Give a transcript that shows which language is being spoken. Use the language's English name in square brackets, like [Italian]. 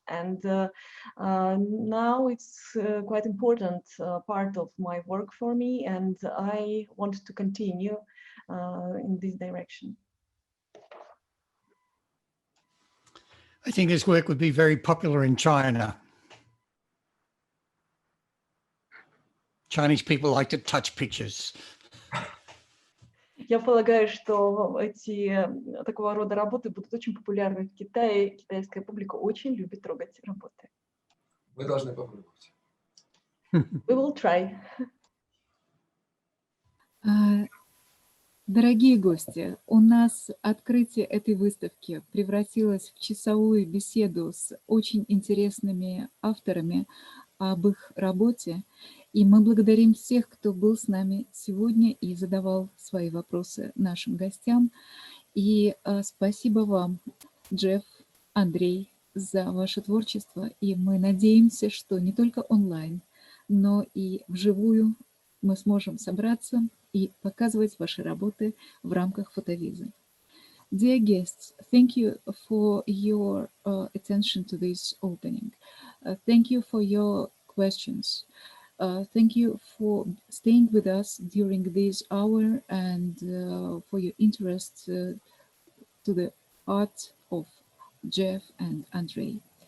[English] And now it's quite important part of my work for me, and I want to continue in this direction. I think this work would be very popular in China. Chinese people like to touch pictures. [Russian] Я полагаю, что эти такого рода работы будут очень популярны в Китае. Китайская публика очень любит трогать работы. Вы должны попробовать. [English] We will try. [Russian] Дорогие гости, у нас открытие этой выставки превратилось в часовую беседу с очень интересными авторами об их работе. И мы благодарим всех, кто был с нами сегодня и задавал свои вопросы нашим гостям. И спасибо вам, Джефф, Андрей, за ваше творчество. И мы надеемся, что не только онлайн, но и вживую мы сможем собраться и показывать ваши работы в рамках фотовизы. [English] Dear guests, thank you for your attention to this opening. Thank you for your questions. Thank you for staying with us during this hour and for your interest to the art of Jeff and Andrey.